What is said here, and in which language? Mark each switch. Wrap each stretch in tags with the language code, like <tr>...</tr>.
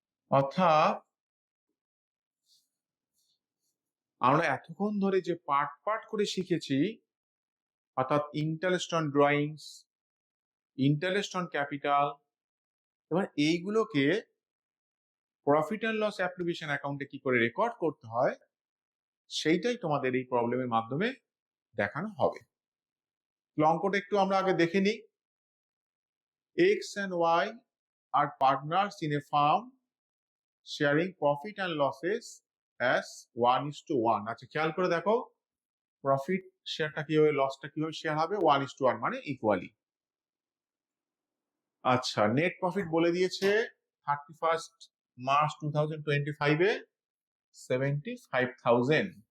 <bn>অর্থাৎ আমরা এতক্ষণ ধরে যে পার্ট পার্ট করে শিখেছি, অর্থাৎ interest on drawings, interest on capital, এবার এইগুলোকে প্রফিট অ্যান্ড লস অ্যাপ্রিবিউশন অ্যাকাউন্টে কি করে রেকর্ড করতে হয়, সেইটাই তোমাদের এই প্রবলেমের মাধ্যমে দেখানো হবে। অঙ্কটা একটু আমরা আগে দেখে নিই।</bn> <en>X and Y are partners in a firm sharing profit and losses as 1:1।</en> <bn>আচ্ছা, খেয়াল করে দেখো, প্রফিট শেয়ারটা কি হবে, লসটা কিভাবে শেয়ার হবে, 1:1 মানে ইকুয়ালি। আচ্ছা, নেট প্রফিট বলে দিয়েছে 31 মার্চ 2025-এ 75,000।</bn>